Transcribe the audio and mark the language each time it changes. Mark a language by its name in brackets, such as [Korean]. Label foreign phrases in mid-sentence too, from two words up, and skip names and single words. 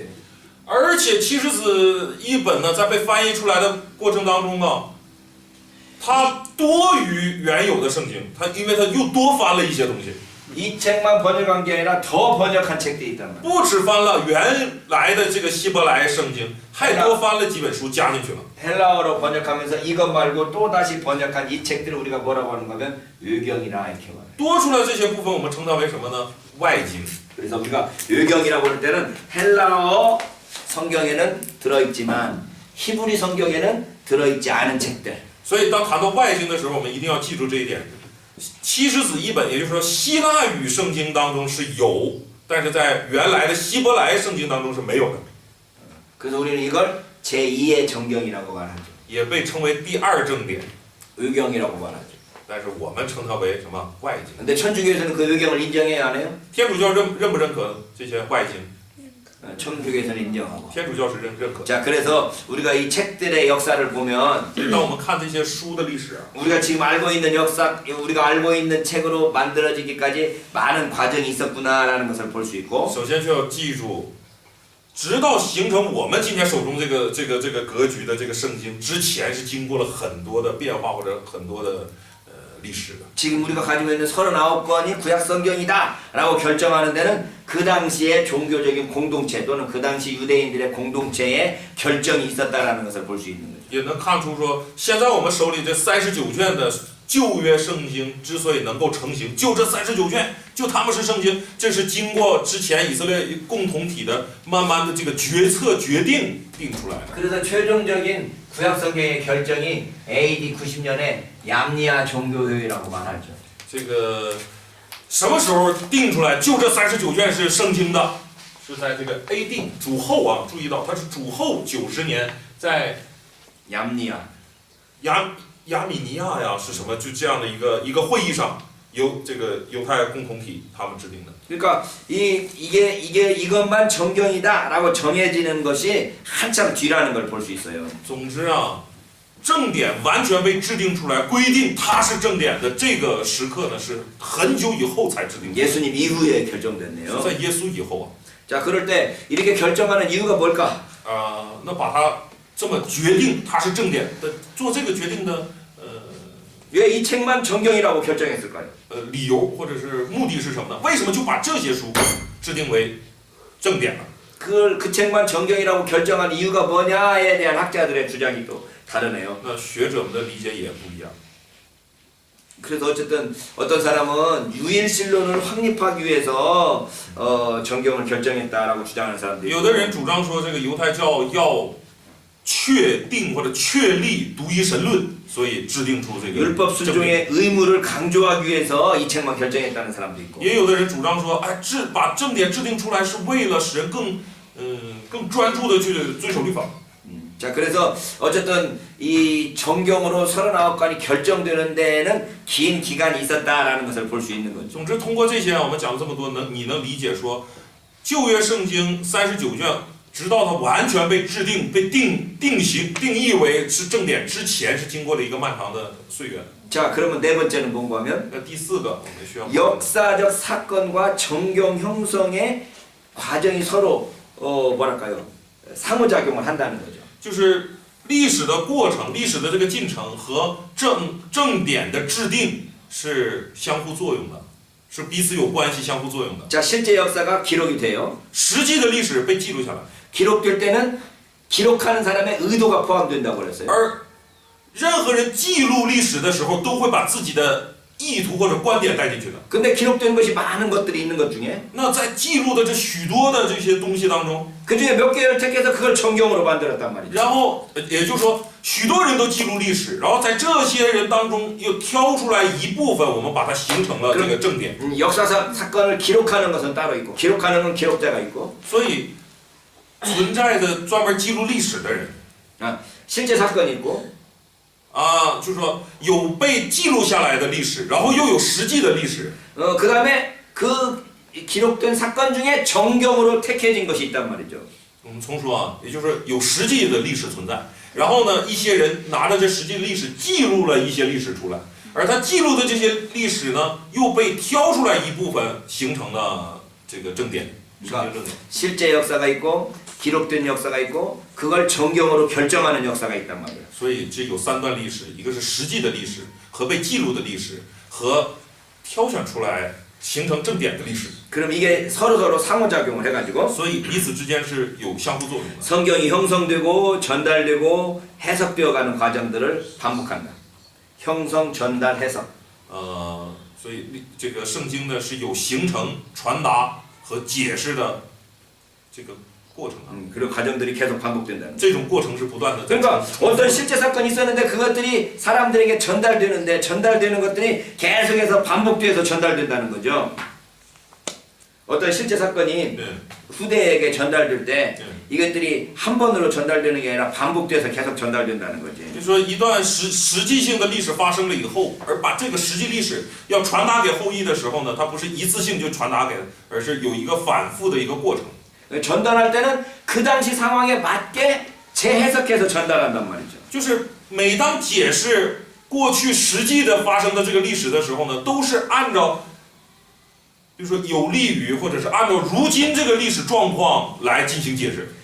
[Chinese] 而且七十子一本呢，在被翻译出来的过程当中啊，它多于原有的圣经，因为它又多翻了一些东西， [Korean] 이 책만 번역한 게 아니라 더 번역한 책들이 있단 말이에요. [Chinese] 不只翻了原来的这个希伯来圣经，还多翻了几本书加进去了。 [Korean] 헬라어로 번역하면서 이것 말고 또 다시 번역한 이 책들을 우리가 뭐라고 하는 거면 외경이라 이렇게 말해요. [Chinese] 多出来这些部分，我们称它为什么呢？外经。 [Korean] 그래서 우리가 외경이라고 할 때는 헬라어 성경에는 들어있지만 히브리 성경에는 들어있지 않은 책들. [Chinese] 所以当谈到外经的时候，我们一定要记住这一点。七十子一本，也就是说希腊语圣经当中是有，但是在原来的希伯来圣经当中是没有的。 [Korean] 그래서 우리는 이걸 제2의 정경이라고 말하죠. [Chinese] 也被称为第二正典， [Korean] 외경이라고 말하죠. [Chinese] 但是我们称它为什么外经？ [Korean] 근데 천주교에서는 그 외경을 인정해요, 안 해요? [Chinese] 天主教认不认可这些外经？ [Korean] 천주교에서는 인정하고. [Chinese] 天主教是认可。 [Korean] 자, 그래서 우리가 이 책들의 역사를 보면 [Chinese] 当我们看这些书的历史啊， [Korean] 우리가 지금 알고 있는 역사, 우리가 알고 있는 책으로 만들어지기까지 많은 과정이 있었구나라는 것을 볼 수 있고. [Chinese] 首先就要记住，直到形成我们今天手中这个格局的这个圣经之前，是经过了很多的变化或者很多的历史的。 [Korean] 지금 우리가 가지고 있는 39권이 구약 성경이다라고 결정하는 데는 그 당시의 종교적인 공동체 또는 그 당시 유대인들의 공동체에 결정이 있었다라는 것을 볼 수 있는 거죠. [Chinese] 也能看出说，现在我们手里这39卷的旧约圣经之所以能够成型，就这39卷，就他们是圣经，这是经过之前以色列共同体的慢慢的这个决策决定定出来的。 [Korean] 그래서 최종적인 구약 성경의 결정이 AD 90년에 얌니아 종교회의라고 말하죠. [Chinese] 这个什么时候定出来？就这39卷是圣经的，是在这个 AD 主后啊，注意到它是主后90年，在 [Korean] 얌니아. [Chinese] 亚米尼亚呀，是什么？就这样的一个会议上，由这个犹太共同体他们制定的。 [Korean] 그러니까 이게 이것만 정경이다라고 정해지는 것이 한참 뒤라는 걸 볼 수 있어요. [Chinese] 总之啊，正典完全被制定出来，规定它是正典的这个时刻呢，是很久以后才制定的， [Korean] 예수님 이후에 [Chinese] 是 [Korean] 결정됐네요. [Chinese] 在耶稣以后啊。 [Korean] 자, 그럴 때 이렇게 결정하는 이유가 뭘까? [Chinese] 那把它这么决定它是正典的，做这个决定的 [Korean] 왜 이 책만 정경이라고 결정했을까요? [Chinese] 理由或者是目的是什么呢？为什么就把这些书制定为正典呢？ [Korean] 그 책만 정경이라고 결정한 이유가 뭐냐에 대한 학자들의 주장이 또 다르네요. [Chinese] 那学者们的理解也不一样。 [Korean] 그래서 어쨌든 어떤 사람은 유일신론을 확립하기 위해서 정경을 결정했다라고 주장하는 사람들이 [Chinese] 有的人主张说，这个犹太教要确定或者确立独一神论，所以制定出这个 [Korean] 율법 [Chinese] 正典。 [Korean] 순종의 의무를 강조하기 위해서 이 책만 결정했다는 사람도 있고 [Chinese] 也有的人主张说，哎，把正典制定出来是为了使人更专注的去遵守律法。 [Korean] 자, 그래서 어쨌든 이 정경으로 39권이 결정되는 데는 긴 기간이 있었다라는 것을 볼 수 있는 거죠. [Chinese] 总之，通过这些我们讲了这么多，你能理解说，旧约圣经39卷，直到它完全被制定、被定义为是正典之前，是经过了一个漫长的岁月。 [Korean] 자, 그러면 네 번째는 공부하면 [Chinese] 那第四个，我们需要 [Korean] 역사적 사건과 정경 형성의 과정이 서로 뭐랄까요? 상호작용을 한다는 거죠. [Chinese] 就是历史的过程、历史的这个进程和正典的制定是相互作用的，是彼此有关系、相互作用的。 [Korean] 자, 실제 역사가 기록이 돼요. [Chinese] 实际的历史被记录下来， [Korean] 기록될 때는 기록하는 사람의 의도가 포함된다고 그랬어요. [Chinese] 而任何人记录历史的时候，都会把自己的意图或者观点带进去的。 [Korean] 근데 기록된 것이 많은 것들이 있는 것 중에 [Chinese] 那在记录的这许多的这些东西当中， [Korean] 그 중에 몇 개를 택해서 그걸 정경으로 만들었단 말이죠. [Chinese] 然后也就是说，许多人都记录历史，然后在这些人当中又挑出来一部分，我们把它形成了这个正典。 [Korean] 역사상 사건을 기록하는 것은 따로 있고 기록하는 건 기록자가 있고 [Chinese] 所以存在着专门记录历史的人 [Korean] 실제 사건이 있고 [Chinese] 啊，就是说有被记录下来的历史，然后又有实际的历史。 [Korean] 그 다음에 그 기록된 사건 중에 정경으로 택해진 것이 있단 말이죠. [Chinese] 我们重说啊，也就是有实际的历史存在，然后呢，一些人拿着这实际的历史记录了一些历史出来，而他记录的这些历史呢，又被挑出来一部分，形成了这个正典，圣经正典。 [Korean] 실제 역사가 있고 기록된 역사가 있고 그걸 정경으로 결정하는 역사가 있단 말이에요. [Chinese] 所以这有三段历史，一个是实际的历史和被记录的历史，和挑选出来形成正典的历史。 [Korean] 그럼 이게 서로 상호작용을 해가지고 [Chinese] 所以彼此之间是有相互作用的。 [Korean] 성경이 형성되고 전달되고 해석되어가는 과정들을 반복한다. 형성, 전달, 해석. [Chinese] 所以这个圣经呢是有形成、传达和解释的这个过程啊。 [Korean] 그리고 과정들이 계속 반복된다는 거죠. [Chinese] 这种过程是不断的。 [Korean] 그러니까 어떤 실제 사건이 있었는데 그것들이 사람들에게 전달되는데 전달되는 것들이 계속해서 반복돼서 전달된다는 거죠. 어떤 실제 사건이 네. 후대에게 전달될 때 네. 이것들이 한 번으로 전달되는 게 아니라 반복돼서 계속 전달된다는 거지. [Chinese] 就说一段实际性的历史发生了以后，而把这个实际历史要传达给后裔的时候呢，它不是一次性就传达给，而是有一个反复的一个过程。 [Korean] 전달할 때는 그 당시 상황에 맞게 재해석해서 전달한단 말이죠. [Chinese] 就是每当解释过去实际的发生的这个历史的时候呢，都是按照，比如说有利于或者是按照如今这个历史状况来进行解释。